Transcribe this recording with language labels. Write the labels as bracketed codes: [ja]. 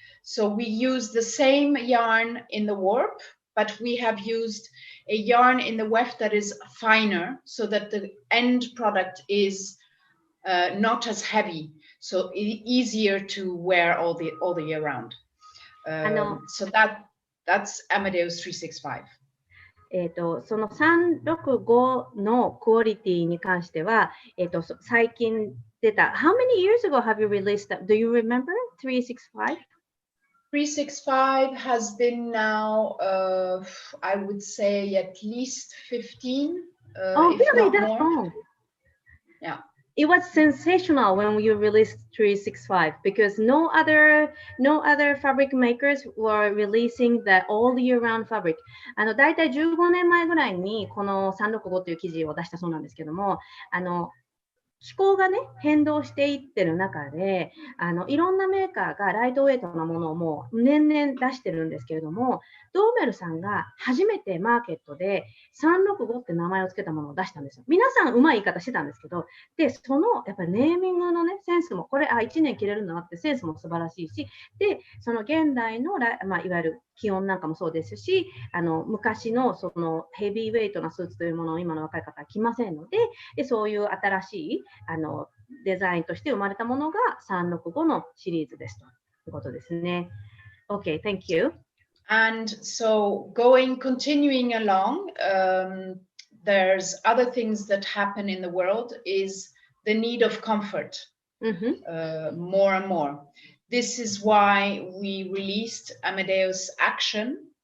[en] So we use the same yarn in the warp, but we have used a yarn in the weft that is finer, so that the end product is not as heavy, so easier to wear all the year round. So that's Amadeus 365. [ja] その365のクオリティに関しては、最近出た、 [en] How many years ago have you released that? Do you remember 365? 365 has been now, I would say at least 15, if really? not That's more. long. Yeah. It was sensational when you released 365 because no other fabric makers were releasing the all year round fabric. [ja] だいたい15年前ぐらいにこの365という生地を出したそうなんですけども、気候がね、変動していってる中で、いろんなメーカーがライトウェイトなものをもう年々出してるんですけれども、ドーメルさんが初めてマーケットで365って名前を付けたものを出したんですよ。皆さんうまい言い方してたんですけど、で、そのやっぱりネーミングのね、センスも、これ、1年着れるんだなってセンスも素晴らしいし、で、その現代のいわゆる気温なんかもそうですし、昔のそのヘビーウェイトなスーツというものを今の若い方は着ませんので、そういう新しいデザインとして生まれたものが365のシリーズですということですね。 [en] Okay, thank you. And so continuing along, there's other things that happen in the world is the need of comfort, more and more. This is why we released Amadeus Action.